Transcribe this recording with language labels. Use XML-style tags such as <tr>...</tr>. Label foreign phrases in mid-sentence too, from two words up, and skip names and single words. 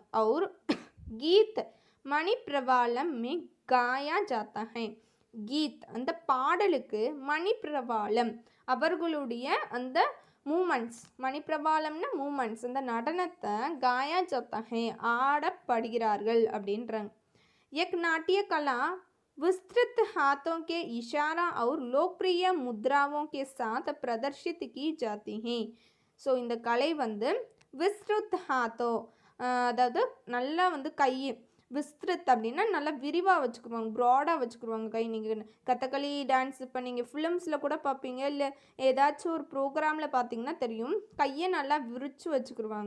<hi>और गीत मणि प्रवालम में गाया जाता है.</hi> <ta>கீத் அந்த பாடலுக்கு மணி பிரவாலம் அவர்களுடைய அந்த மூமெண்ட்ஸ், மணிப்பிரபாலம்னா மூமெண்ட்ஸ் அந்த நடனத்தை</ta> <hi>गाया जाता है</hi> <ta>ஆடப்படுகிறார்கள் அப்படின்றாங்க.</ta> <hi>एक नाट्य कला विस्तृत हाथों के इशारा और लोकप्रिय मुद्राओं के साथ प्रदर्शित की जाती है.</hi> <ta>ஸோ இந்த கலை வந்து</ta> <hi>विस्तृत हाथों</hi> <ta>அதாவது நல்லா வந்து கை, விஸ்திருத் அப்படின்னா நல்லா விரிவாக வச்சுக்குருவாங்க, ப்ராடாக வச்சுக்குருவாங்க கை. நீங்கள் கதகளி டான்ஸ் இப்போ நீங்கள் ஃபிலிம்ஸில் கூட பார்ப்பீங்க, இல்லை ஏதாச்சும் ஒரு ப்ரோக்ராமில் பார்த்தீங்கன்னா தெரியும், கையை நல்லா விரித்து வச்சுக்குருவாங்க.</ta>